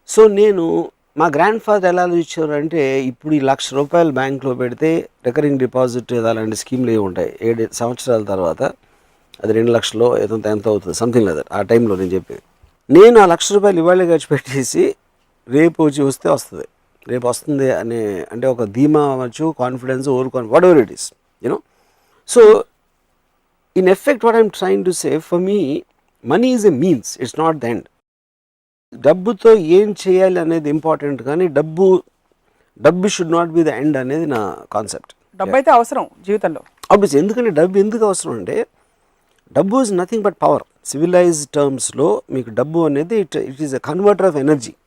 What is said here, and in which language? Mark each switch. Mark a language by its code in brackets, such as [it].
[te] So నేను మా grand father ఎలా ఇచ్చారంటే, ఇప్పుడు ఈ ₹1,00,000 బ్యాంక్లో పెడితే రికరింగ్ డిపాజిట్ అలాంటి స్కీమ్లు ఏమి ఉంటాయి, 7 సంవత్సరాల తర్వాత అది 2 లక్షలు ఎంత అవుతుంది, సంథింగ్ లేదు ఆ టైంలో నేను చెప్పేది. నేను ఆ ₹1,00,000 ఇవాళ ఖర్చు పెట్టేసి రేపు వస్తే వస్తుంది, రేపు వస్తుంది అనే అంటే ఒక ధీమా అవ్వచ్చు, confidence, [en] Whatever it is, you know. So in effect what I'm trying to say, for me money is a means, it's not the end. [te] డబ్బుతో ఏం చేయాలి అనేది ఇంపార్టెంట్, కానీ డబ్బు [en] should not be the end [te] అనేది నా కాన్సెప్ట్. డబ్బు అయితే అవసరం జీవితంలో [en] Obviously. [te] ఎందుకంటే డబ్బు ఎందుకు అవసరం అంటే, డబ్బు [en] Is nothing but power. Civilized టర్మ్స్లో [te] మీకు డబ్బు అనేది [en] It is a converter of energy.